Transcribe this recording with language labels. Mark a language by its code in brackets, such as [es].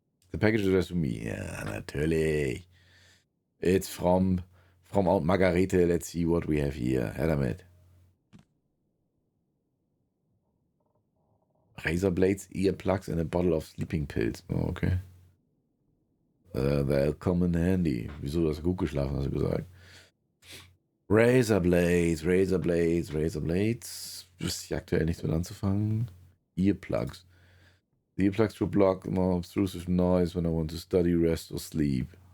[en] The package addressed to me. [de] Ja, natürlich. [en] It's from Aunt Margarete. Let's see what we have here. [de] Her damit. [en] Razor blades, earplugs and a bottle of sleeping pills. Oh, okay. They'll come in handy. [de] Wieso, du hast gut geschlafen, hast du gesagt. [en] Razor blades, Razor blades, Razor blades. [de] Wüsste ich aktuell nichts mit anzufangen. [en] Earplugs. The earplugs to block more obtrusive noise when I want to study, rest or sleep.